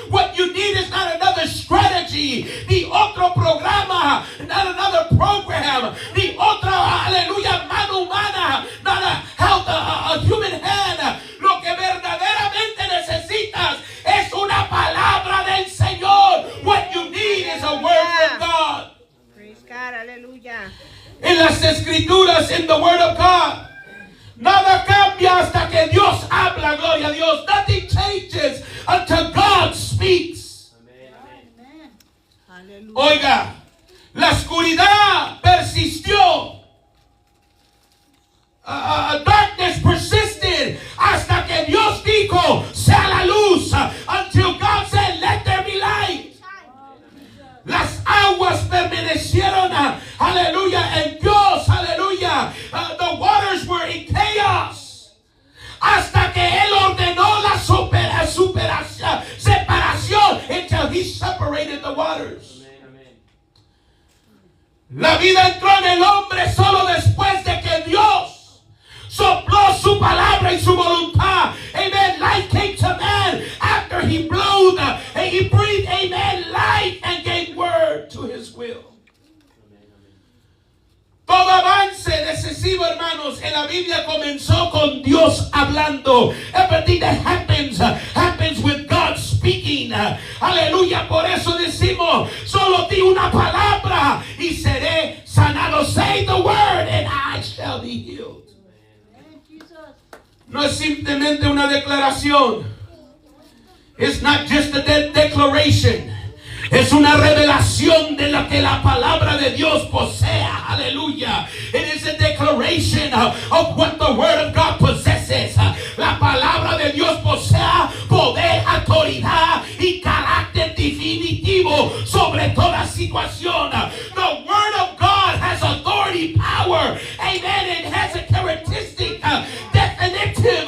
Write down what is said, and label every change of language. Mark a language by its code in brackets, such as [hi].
[en] What you need is not another strategy, [es] ni otro programa, [en] not another program, [es] ni otra, aleluya, mano humana, [en] not a human hand. [es] Lo que verdaderamente necesitas es una palabra del Señor. [en] What you need is a word from God. Praise God, aleluya. [es] En las escrituras, [en] in the word of God, [es] nada cambia hasta que Dios habla, gloria a Dios. [en] Nothing changes until God speaks. Amen. Aleluya. [es] Oiga, la oscuridad persistió. [en] Darkness persisted [es] hasta que Dios dijo: sea la luz. [en] Until God said, let there be light. [es] Las aguas permanecieron, aleluya, en Dios, aleluya. [en] The waters were in chaos. [es] Hasta que Él ordenó la separación, [en] until He separated the waters. [es] La vida entró en el hombre solo después de que Dios sopló su palabra y su voluntad. Amen. [en] Life came to man after he blew He breathed, amen, life and gave word to his will. [es] Todo avance decisivo, hermanos, en la Biblia comenzó con Dios hablando. [en] Everything that happens with God speaking. [es] Aleluya, por eso decimos, solo di una palabra y seré sanado. [en] Say the word and I shall be healed. [es] No es simplemente una declaración. [en] It's not just a declaration. [es] Es una revelación de lo que la palabra de Dios posea. Aleluya. [en] It is a declaration of what the word of God possesses. [es] La palabra de Dios posee poder, autoridad y carácter definitivo sobre toda situación. [en] The word of God has authority, power. Amen. It has a characteristic, definitive.